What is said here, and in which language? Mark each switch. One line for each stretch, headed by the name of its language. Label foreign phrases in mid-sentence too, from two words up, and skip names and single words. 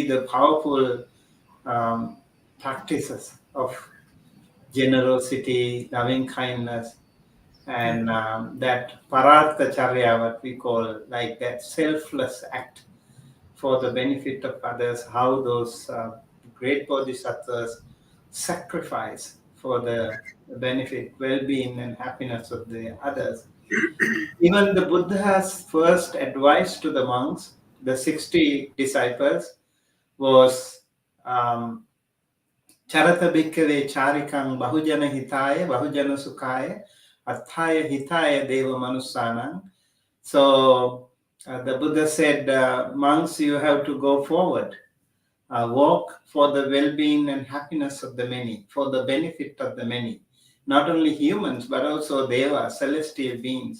English: the powerful practices of generosity, loving kindness, and that
Pali: parartha charya,
English: what we call like that selfless act for the benefit of others, how those great bodhisattvas sacrifice for the benefit, well-being, and happiness of the others. Even the Buddha's first advice to the monks, the 60 disciples, was
Pali: Charata bhikkhave charikang bahujana hitaya, bahujana sukhaya, athaya hitaya deva manusanang.
English: So the Buddha said, monks, you have to go forward. Work for the well-being and happiness of the many, for the benefit of the many, not only humans, but also Deva, celestial beings.